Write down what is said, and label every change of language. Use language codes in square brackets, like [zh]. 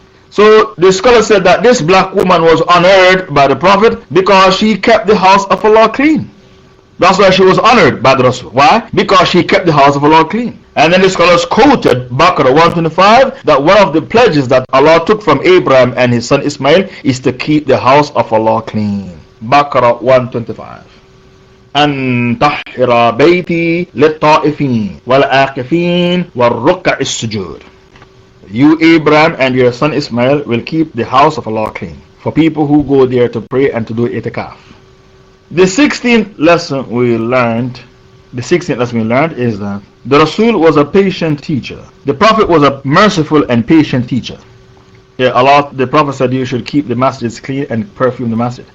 [en] So the scholar said that this black woman was honored by the Prophet because she kept the house of Allah clean. That's why she was honored by the Rasul. Why? Because she kept the house of Allah clean. And then the scholars quoted Baqarah 125 that one of the pledges that Allah took from Abraham and his son Ismail is to keep the house of Allah clean. Baqarah 125. [ar] أن طهر بيتي للطائفين والعاكفين والركع السجود. [en] You, Abraham, and your son Ismail will keep the house of Allah clean, for people who go there to pray and to do itikaf. The 16th lesson we learned is that the Rasul was a patient teacher. The Prophet was a merciful and patient teacher. Yeah, the Prophet said you should keep the masjids clean and perfume the masjid.